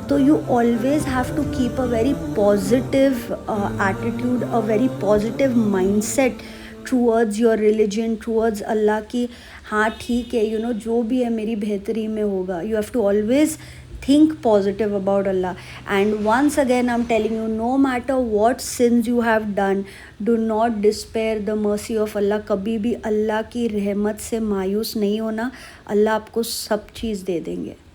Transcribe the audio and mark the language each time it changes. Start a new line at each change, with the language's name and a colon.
English: تو you always have to keep a very positive attitude, a very positive mindset towards your religion, towards Allah کی.
Urdu: ہاں ٹھیک ہے، جو بھی ہے میری بہتری میں ہوگا.
English: You have to always think positive about Allah. And once again I'm telling you, no matter what sins you have done, do not despair the mercy of Allah.
Urdu: کبھی بھی اللہ کی رحمت سے مایوس نہیں ہونا. اللہ آپ کو سب چیز دے دیں گے.